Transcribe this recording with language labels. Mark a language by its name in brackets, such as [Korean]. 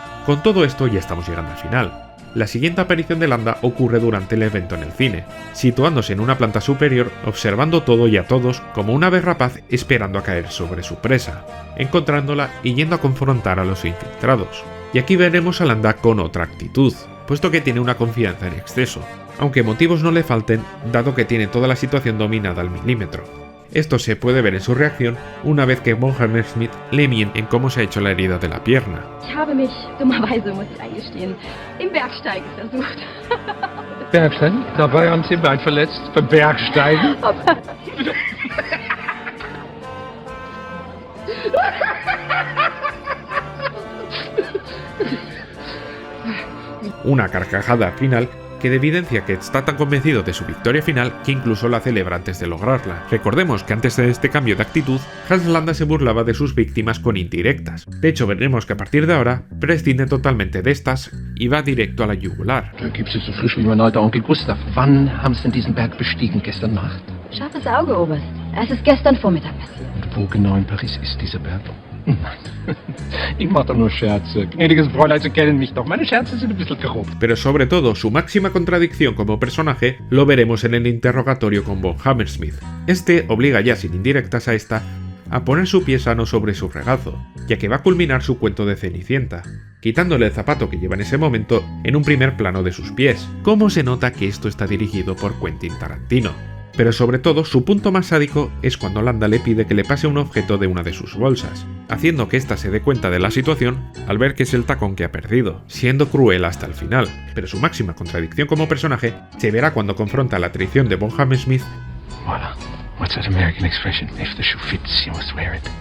[Spanish] Con todo esto ya estamos llegando al final. La siguiente aparición de Landa ocurre durante el evento en el cine, situándose en una planta superior, observando todo y a todos como un ave rapaz esperando a caer sobre su presa, encontrándola y yendo a confrontar a los infiltrados. Y aquí veremos a Landa con otra actitud, puesto que tiene una confianza en exceso, aunque motivos no le falten, dado que tiene toda la situación dominada al milímetro. Esto se puede ver en su reacción una vez que von Hammersmith le miente en cómo se ha hecho la herida de la pierna. [German] Ich habe mich dummerweise, muss ich eingestehen, im Bergsteigen versucht. Bergsteigen? Dabei haben Sie ein Bein verletzt. Beim Bergsteigen? [Spanish] Una carcajada final que evidencia que está tan convencido de su victoria final que incluso la celebra antes de lograrla. Recordemos que antes de este cambio de actitud, Hans Landa se burlaba de sus víctimas con indirectas. De hecho, veremos que a partir de ahora prescinde totalmente de estas y va directo a la yugular. [German] Du gibst es so frisch wie mein alter Onkel Gustav. Wann haben Sie denn diesen Berg bestiegen? Gestern Nacht? Scharfes Auge, Oberst. Es ist gestern Vormittag passiert. Und wo genau in Paris ist dieser Berg? Ich mach doch nur Scherze. Gnädiges Fräulein, Sie kennen mich doch. Meine Scherze sind ein bisschen grob. [Spanish] Pero sobre todo, su máxima contradicción como personaje lo veremos en el interrogatorio con von Hammersmith. Este obliga ya sin indirectas a esta a poner su pie sano sobre su regazo, ya que va a culminar su cuento de Cenicienta, quitándole el zapato que lleva en ese momento en un primer plano de sus pies. ¿Cómo se nota que esto está dirigido por Quentin Tarantino? Pero sobre todo, su punto más sádico es cuando Landa le pide que le pase un objeto de una de sus bolsas, haciendo que ésta se dé cuenta de la situación al ver que es el tacón que ha perdido, siendo cruel hasta el final. Pero su máxima contradicción como personaje se verá cuando confronta la traición de von Hammersmith [French] Voilà. [English] What's that American expression? If the shoe fits, you must wear it.